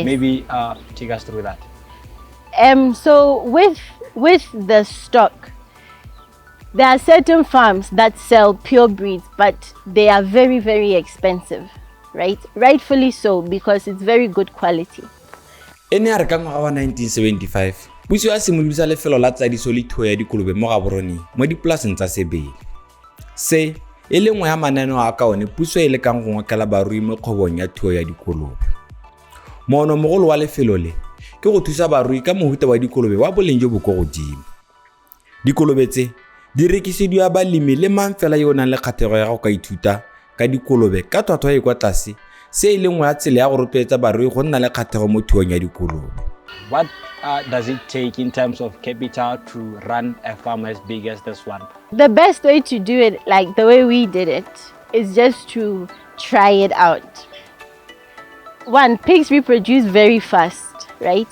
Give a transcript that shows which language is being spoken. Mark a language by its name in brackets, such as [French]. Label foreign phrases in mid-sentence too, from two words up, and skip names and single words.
[English] Maybe take us through that. So with the stock, there are certain farms that sell pure breeds, but they are very expensive, right? Rightfully so, because it's very good quality. [Tswana] Ene a re ka ngwaga wa 1975 puso ya simolodisa lefelo la tsadiso le thuo ya dikolobe mo Gaborone mo dipolaseng tsa Sebele. Se e le nngwe ya mananeo a kaone puso e lekang go ngokela barui mo kgwebong ya thuo ya dikolobe. Moono mogolo wa lefelo le ke go thusa barui ka mohuta wa dikolobe wa boleng jo bo go godimo. Dikolobe tse di rekisiwa balemi le mang fela yo nang le kgatlhego ya go ka ithuta ka dikolobe ka tlhwatlhwa e kwa tlase, se e le nngwe ya tsela ya go rotloetsa barui go nna le kgatlhego mo thuong ya dikolobe. [English] What does it take in terms of capital to run a farm as big as this one? The best way to do it, like the way we did it, is just to try it out. One, pigs reproduce very fast, right?